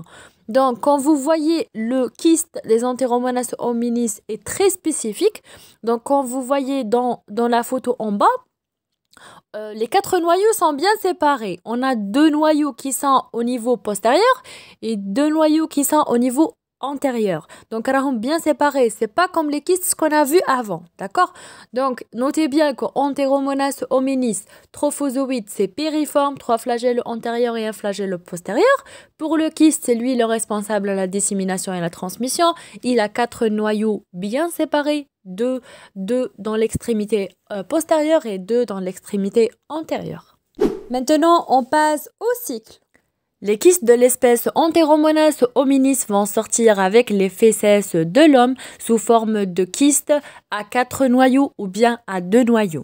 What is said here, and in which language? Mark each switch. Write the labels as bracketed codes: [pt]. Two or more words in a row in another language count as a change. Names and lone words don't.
[fr] Donc, quand vous voyez le kyste des Enteromonas hominis est très spécifique, donc quand vous voyez dans la photo en bas, les 4 noyaux sont bien séparés. On a 2 noyaux qui sont au niveau postérieur et 2 noyaux qui sont au niveau antérieur. Donc, ils sont bien séparés. C'est pas comme les kystes qu'on a vus avant. D'accord? Donc, notez bien que Enteromonas hominis, trophozoïde, c'est piriforme, 3 flagelles antérieurs et un flagelle postérieur. Pour le kyste, c'est lui le responsable à la dissémination et la transmission. Il a 4 noyaux bien séparés. 2 dans l'extrémité postérieure et 2 dans l'extrémité antérieure. Maintenant, on passe au cycle. Les kystes de l'espèce Enteromonas hominis vont sortir avec les fécès de l'homme sous forme de kystes à 4 noyaux ou bien à 2 noyaux.